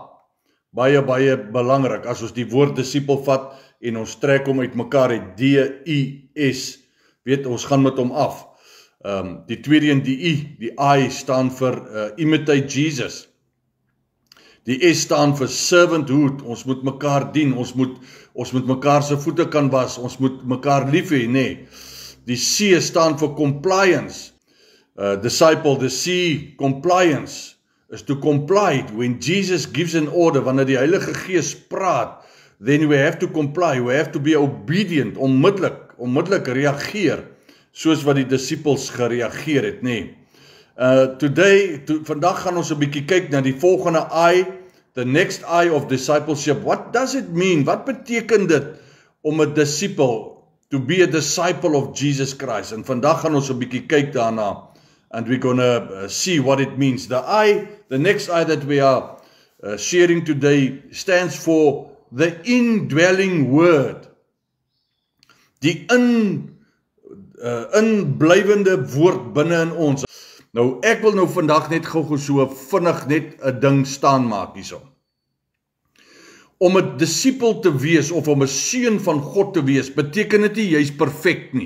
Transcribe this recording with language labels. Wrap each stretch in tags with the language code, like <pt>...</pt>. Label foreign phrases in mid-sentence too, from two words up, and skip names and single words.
<af>Baie belangrik, as ons die woord disipel vat en ons trek hom uit mekaar, het D-I-S, weet, ons gaan met hom af. Die tweede en die I staan vir imitate Jesus. Die S staan vir servanthood, ons moet mekaar dien, ons moet mekaar se voete kan was, ons moet mekaar lief hê, nee. Die C staan vir compliance.</af> <en>Disciple, the C, compliance, is to comply. When Jesus gives an order,</en> <af>wanneer die Heilige Gees praat,</af> <en>then we have to comply, we have to be obedient,</en> <af>onmiddellik reageer, soos wat die disciples gereageer het, nee. Vandag gaan ons 'n bietjie kyk na die volgende I,</af> <en>the next I of discipleship. What does it mean?</en> <af>Wat beteken dit om 'n disciple,</af> <en>to be a disciple of Jesus Christ?</en> <af>En vandag gaan ons 'n bietjie kyk daarna,</af> <en>and we're gonna see what it means. The next I that we are sharing today stands for the indwelling word.</en> <af>Die inblywende woord binne in ons. Nou, ek wil nou vandag net gou so vinnig net 'n ding staan maak hierso. Om 'n disipel te wees of om 'n seun van God te wees, beteken dit nie jy's perfek nie.</af>